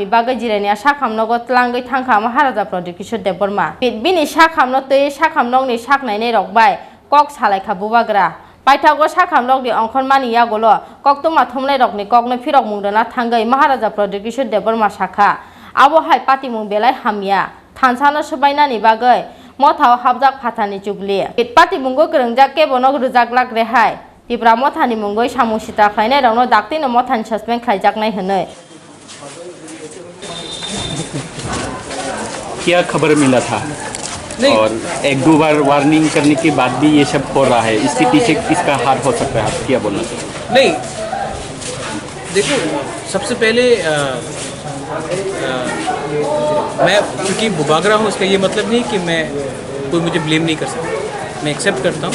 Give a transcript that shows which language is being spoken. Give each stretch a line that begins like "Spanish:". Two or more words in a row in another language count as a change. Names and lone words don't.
Kok Borok: बागै जिरायनाया साखामनगो तलाङै थांखा महाराजा प्रदीप किशोर देबरमा बिनि साखामनो तै साखामनगनि साखनायनै रकबाय कक सालायखा बुबाग्रा पाइथागो साखामनगनि अंखरमानि यागोलो कक्तमा थमलाय रकनि ककनो फिरक मुंदना थांगै महाराजा प्रदीप किशोर देबरमा साखा आबहाय पार्टी मुं बेलाय हामिया थानसानो सबायनानि बागै मथाव हाबजाक फाथानि चुगलि पार्टी मुंगो करंजा केबनो रोजागलाग रेहाय तिप्रा मथानि मुंगै सामुसिता खलायनाय रंनो दाक्तिनो मथानि सस्पेन्ड खलायजाकनाय हनै
Hindi: क्या खबर मिला था और एक दो बार वार्निंग करने के बाद भी ये सब हो रहा है, इसके पीछे किसका हाथ हो सकता है, आप क्या बोलना चाहिए? नहीं, देखो सबसे पहले मैं क्योंकि बुबागरा हूँ उसका ये मतलब नहीं कि मैं कोई मुझे ब्लेम नहीं कर सकता, मैं एक्सेप्ट करता हूँ।